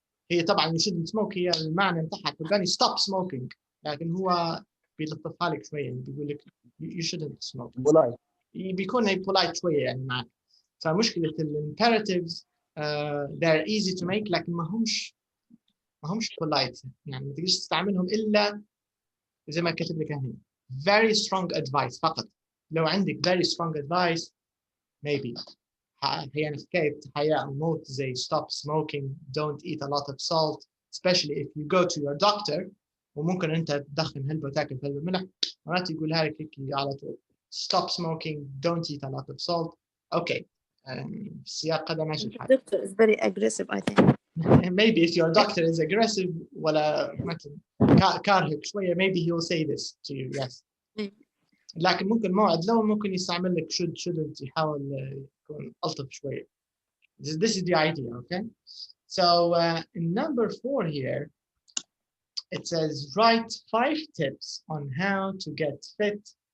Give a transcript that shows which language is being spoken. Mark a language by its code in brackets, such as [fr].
[ar] هي طبعا [en] you shouldn't smoke [ar] هي المعنى بتاعها تلقاني stop smoking، لكن هو بيلطفها لك شوية، بيقول لك you shouldn't smoke. بيكون هي polite شوية يعني معك. فمشكلة الامperatives [en] they're easy to make [ar] لكن ما همش polite، يعني ما تقدرش تستعملهم إلا زي ما كتب لك هنا. [en] Very strong advice [ar] فقط. لو عندك [en] very strong advice maybe [ar] هي حكاية حياة أو موت زي [en] stop smoking, don't eat a lot of salt, especially if you go to your doctor [ar] وممكن أنت تدخن هلبة وتاكل هلبة ملح، مرات يقولها لك هيك على طول [en] stop smoking, don't eat a lot of salt. [ar] Okay. السياق هذا ماشي الحال. [en] The doctor is very aggressive, I think. Maybe if your doctor is aggressive [ar] ولا مثلا كارهك شوية [en] maybe he will say this to you. Yes. [ar] لكن ممكن موعد لو ممكن يستعمل لك shouldn't يحاول يكون ألطف شوية. [en] This is the idea, okay? So in number 4 here, it says write 5 tips on how to get fit.